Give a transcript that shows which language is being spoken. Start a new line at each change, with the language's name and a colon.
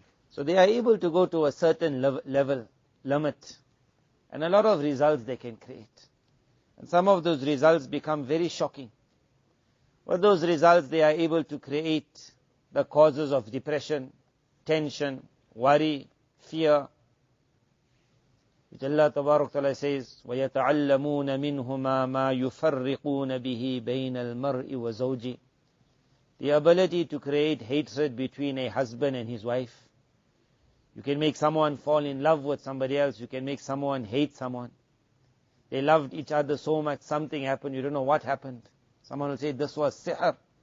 English: So they are able to go to a certain level, limit, and a lot of results they can create. And some of those results become very shocking. But those results, they are able to create the causes of depression, tension, worry, fear.
Arabic: Which Allah Tabarak Ta'ala says, وَيَتَعَلَّمُونَ مِنْهُمَا مَا يُفَرِّقُونَ بِهِ بَيْنَ الْمَرْءِ وَزَوْجِهِ.
English: The ability to create hatred between a husband and his wife. You can make someone fall in love with somebody else. You can make someone hate someone. They loved each other so much, something happened, you don't know what happened. Someone will say, this was sihr.